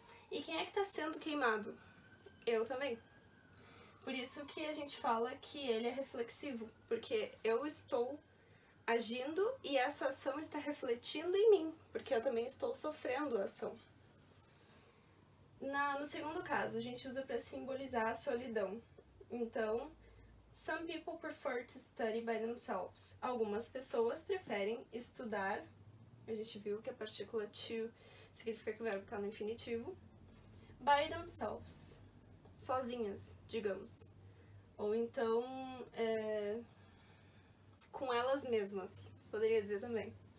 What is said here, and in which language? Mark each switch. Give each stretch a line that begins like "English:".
Portuguese: E quem é que tá sendo queimado? Eu também. Por isso que a gente fala que ele é reflexivo, porque eu estou agindo e essa ação está refletindo em mim, porque eu também estou sofrendo a ação. No segundo caso, a gente usa para simbolizar a solidão.
English: Então, some people prefer to study by themselves.
Portuguese: Algumas pessoas preferem estudar. A gente viu que a partícula to significa que o verbo está no infinitivo.
English: By themselves.
Portuguese: Sozinhas, digamos. Ou então, com elas mesmas, poderia dizer também.